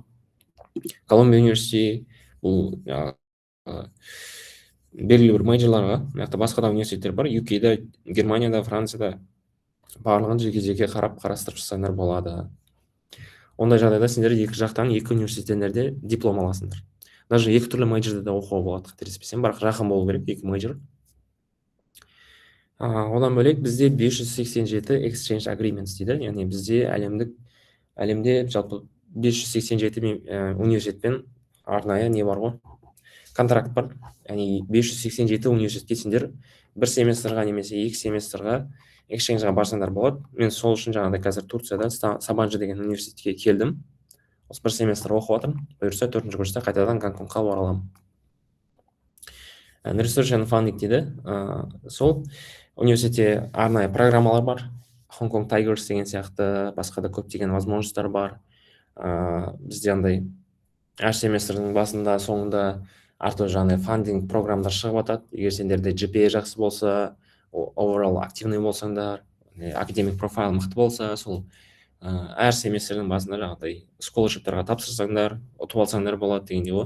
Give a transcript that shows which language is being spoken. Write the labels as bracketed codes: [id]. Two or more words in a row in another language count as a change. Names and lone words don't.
[kk] Колумбия университеті бұл белгілі бір мейджорларға, басқа да университеттер бар, UK-да, Германияда, Францияда барлығын жеке-жеке қарастырып жасаңдар болады. Ондай жағдайда сендер екі жақтан, екі университеттерде диплом аласыңдар. Даже екі түрлі мейджорда да оқуға болады, қателеспесем, бірақ жақын болу керек, екі мейджор. Одан бөлек бізде 587 [en] exchange agreements [kk] дейді, яғни бізде әлемде жалпы 587 университетпен арнайы не бар ғой, контракт бар. Яғни 587 университетке сендер бір семестрға немесе 2 семестрға exchange-ға барсаңдар болады. Мен сол үшін жаңағыдай қазір Турцияда Сабанжы деген университетке келдім. Осы бір семестр оқып жатырмын. Бұйырса 4-ші курста қайтадан Гонконгқа ораламын. [en] Research and Funding дейді. [kk] Сол университетте арнайы программалар бар. Hong Kong Tigers деген сияқты басқа да көптеген возможностьтар бар. Бізде андай әр семестрдің басында, соңында әртүрлі жаңағыдай фандинг программдар шығып жатады. Егер сендерде GPA жақсы болса, overall активный болсаңдар, [en] academic profile [kk] мықты болса, сол әр семестрдің басында жаңағыдай scholarship-тарға тапсырсаңдар, ұтып алсаңдар болады дегендей ғой.